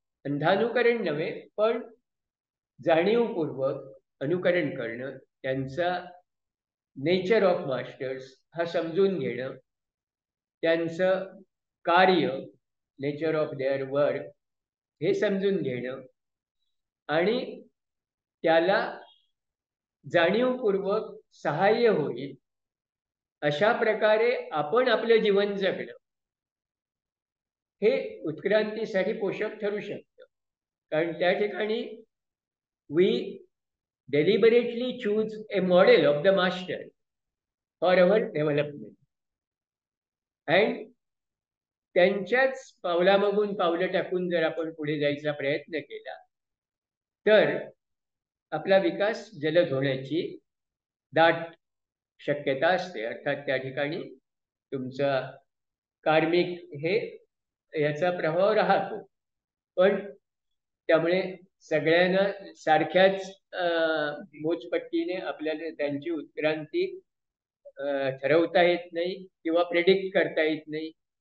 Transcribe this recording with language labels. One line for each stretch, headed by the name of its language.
Marathi: अंधानुकरण नव्हे, पण जाणीवपूर्वक अनुकरण करणं, त्यांचा नेचर ऑफ मास्टर्स हा समजून घेणं, त्यांचं कार्य,
English: nature of their work
Marathi: हे समजून घेणं आणि त्याला जाणीवपूर्वक सहाय्य होईल अशा प्रकारे आपण आपलं जीवन जगणं हे उत्क्रांतीसाठी पोषक ठरू शकतं. कारण त्या ठिकाणी
English: We deliberately choose a model of the master for our development.
Marathi: And त्यांच्याच पावलामागून पावलं टाकून जर आपण पुढे जायचा प्रयत्न केला तर आपला विकास जलद होण्याची दाट शक्यता असते. अर्थात त्या ठिकाणी तुमचा कार्मिक हे याचा प्रभाव राहतो, पण त्यामुळे सगळ्यांना सारख्याच मोजपट्टीने आपल्याला त्यांची उत्क्रांती ठरवता येत नाही किंवा प्रेडिक्ट करता येत नाही.